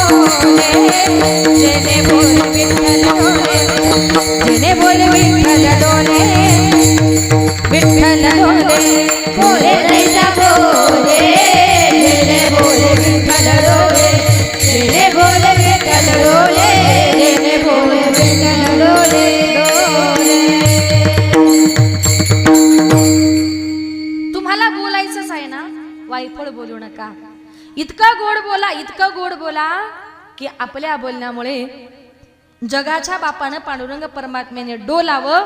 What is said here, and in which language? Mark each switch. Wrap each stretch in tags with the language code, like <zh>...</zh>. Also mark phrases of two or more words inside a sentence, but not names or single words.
<mr>जेने बोले विठ्ठल डोले, डोले बोले जैसा बोले जेने बोले विठ्ठल डोले जेने बोले विठ्ठल डोले जेने बोले विठ्ठल डोले तुम्हाला बोलायचंच आहे ना, वायफळ बोलू नका. इतकं गोड बोला की आपल्या बोलण्यामुळे जगाच्या बापानं पांडुरंग परमात्म्याने डोलावं.</mr>